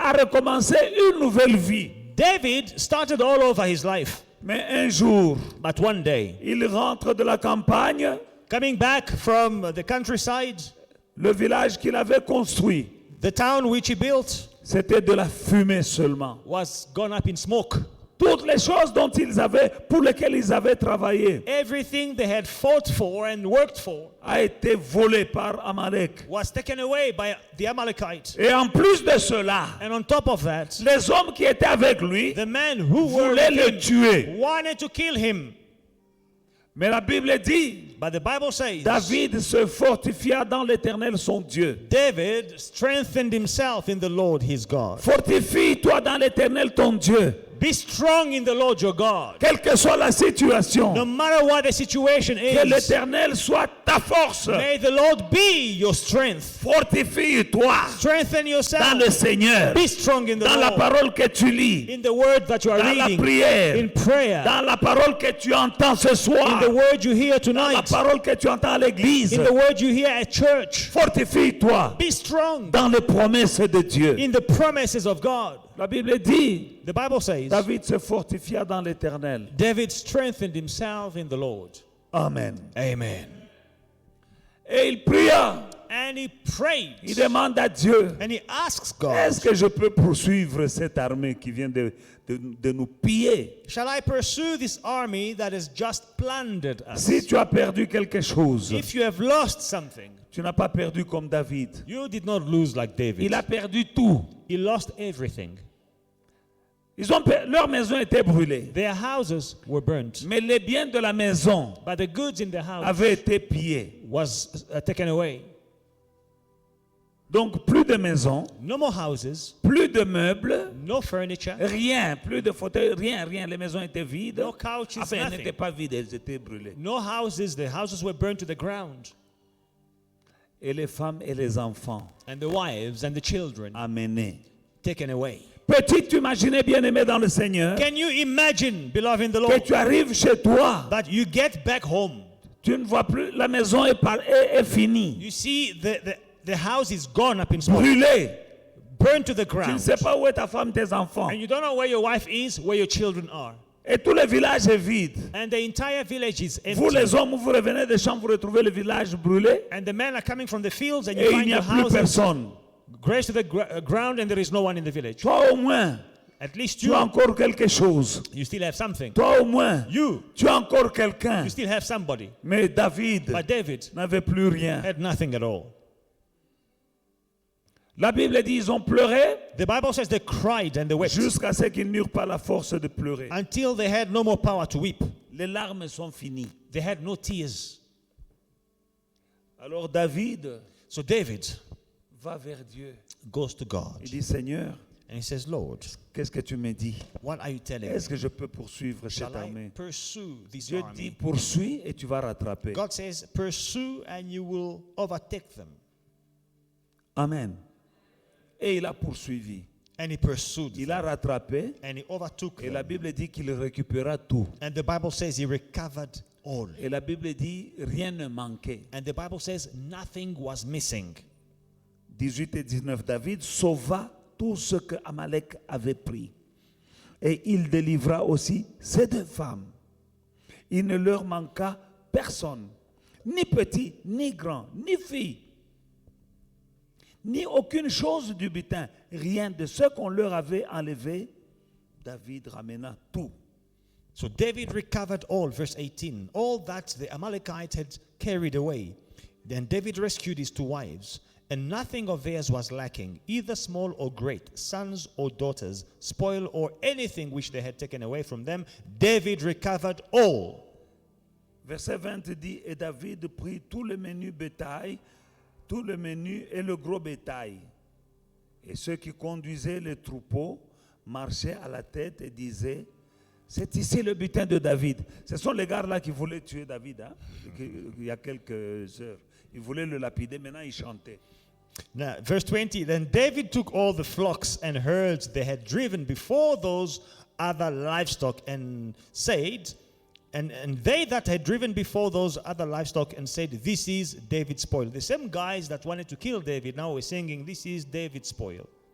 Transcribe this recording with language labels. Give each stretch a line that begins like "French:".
French: a recommencé une nouvelle vie.
English: David started all over his life.
French: Mais un jour,
English: But one day,
French: il rentre de la campagne,
English: coming back from the countryside,
French: le village qu'il avait construit,
English: the town which he built
French: c'était de la fumée seulement.
English: was gone up in smoke.
French: Toutes les choses pour lesquelles ils avaient travaillé,
English: Everything they had fought for and worked for
French: a été volé par Amalek.
English: was taken away by the Amalekites.
French: Et en plus de cela,
English: And on top of that,
French: les hommes qui étaient avec lui
English: the men who were
French: voulaient
English: with
French: le
English: him
French: tuer.
English: wanted to kill him.
French: Mais la Bible dit,
English: But the Bible says
French: David se fortifia dans l'Éternel son Dieu.
English: David strengthened himself in the Lord his God.
French: Fortifie-toi dans l'Éternel ton Dieu.
English: Be strong in the Lord your God.
French: Quelle que soit la situation,
English: No matter what the situation
French: que
English: is,
French: l'Éternel soit ta force.
English: may the Lord be your strength.
French: Fortifie-toi
English: Strengthen
French: dans
English: yourself.
French: le Seigneur,
English: Be strong in the
French: dans la
English: Lord.
French: parole que tu lis,
English: In the word that you are
French: dans la
English: reading.
French: prière,
English: In prayer.
French: dans la parole que tu entends ce
English: In
French: soir,
English: the word you hear
French: dans la
English: tonight.
French: parole que tu entends à l'église.
English: In the word you hear at church.
French: Fortifie-toi
English: Be strong
French: dans les promesses de Dieu.
English: in the promises of God.
French: La Bible dit,
English: The Bible says
French: David se fortifia dans l'Éternel.
English: David strengthened himself in the Lord.
French: Amen.
English: Amen.
French: Et il pria
English: And he prayed.
French: Il demande à Dieu,
English: And he asks God,
French: est-ce que je peux poursuivre cette armée qui vient de nous piller?
English: shall I pursue this army that has just plundered us?
French: Si tu as perdu quelque chose,
English: If you have lost something,
French: tu n'as pas perdu comme David.
English: you did not lose like David.
French: Il a perdu tout.
English: He lost everything.
French: Leur maison était brûlée.
English: Their houses were burnt,
French: Mais les biens de la maison
English: but the goods in the house
French: avaient été pillés.
English: was taken away.
French: Donc plus de maison,
English: No more houses,
French: plus de meubles,
English: no furniture,
French: rien, plus de fauteuils, rien. Les maisons étaient vides.
English: no couches,
French: Enfin, elles
English: nothing.
French: n'étaient pas vides, elles étaient brûlées.
English: No houses. The houses were burned to the ground.
French: Et les femmes et les enfants
English: And the wives and the children
French: amenés.
English: taken away.
French: Peux-tu t'imaginer, bien-aimé dans le Seigneur,
English: Can you imagine, beloved in the
French: que
English: Lord,
French: tu arrives chez toi,
English: that you get back home?
French: tu ne vois plus, la maison est finie,
English: You see the house is gone up in smoke,
French: brûlée.
English: burned to the
French: Tu ne
English: ground.
French: sais pas où est ta femme, tes enfants.
English: And you don't know where your wife is, where your children are.
French: Et tout le village est vide.
English: And the entire village is
French: Vous
English: empty.
French: les hommes, vous revenez des champs, vous retrouvez le village brûlé
English: And the men are coming from the fields and
French: et
English: you find
French: n'y
English: your
French: a plus
English: houses
French: personne.
English: grazed to the ground and there is no one in the village.
French: Toi au moins,
English: At least
French: tu as encore quelque chose.
English: you still have something.
French: Toi au moins,
English: You
French: tu as encore quelqu'un.
English: still have somebody.
French: Mais David
English: But David
French: n'avait plus rien.
English: had nothing at all.
French: La Bible dit ils ont pleuré
English: The Bible says they cried and they wept
French: jusqu'à ce qu'ils n'eurent pas la force de pleurer.
English: until they had no more power to weep.
French: Les larmes sont finies.
English: They had no tears.
French: Alors David
English: So David
French: va vers Dieu.
English: goes to God
French: Il dit Seigneur,
English: and he says, Lord,
French: qu'est-ce que tu me dis?
English: what are you telling me?
French: Est-ce que je peux poursuivre
English: Shall
French: cette
English: I
French: armée?
English: pursue this
French: Dieu dit
English: army?
French: poursuis et tu vas rattraper.
English: God says, pursue and you will overtake them.
French: Amen. Et il a poursuivi.
English: And he pursued
French: Il
English: them.
French: a rattrapé
English: And he overtook
French: et la
English: them.
French: Bible dit qu'il récupéra tout.
English: And the Bible says he recovered all.
French: Et la Bible dit rien ne manquait.
English: And the Bible says nothing was missing.
French: 18 et 19, David sauva tout ce que Amalek avait pris. Et il délivra aussi ces deux femmes. Il ne leur manqua personne, ni petit, ni grand, ni fille, ni aucune chose du butin. Rien de ce qu'on leur avait enlevé, David ramena tout.
English: So David recovered all, verse 18, all that the Amalekites had carried away. Then David rescued his two wives, and nothing of theirs was lacking, either small or great, sons or daughters, spoil or anything which they had taken away from them. David recovered all.
French: Verset 20 dit, et David prit tout le menu bétail, tout le menu et le gros bétail. Et ceux qui conduisaient les troupeaux marchaient à la tête et disaient, c'est ici le butin de David. Ce sont les gars là qui voulaient tuer David, hein, il y a quelques heures. Ils voulaient le lapider, maintenant ils chantaient.
English: Now, verse 20, then David took all the flocks and herds they had driven before those other livestock and said, and they that had driven before those other livestock and said, this is David's spoil. The same guys that wanted to kill David now were singing, this is David's spoil.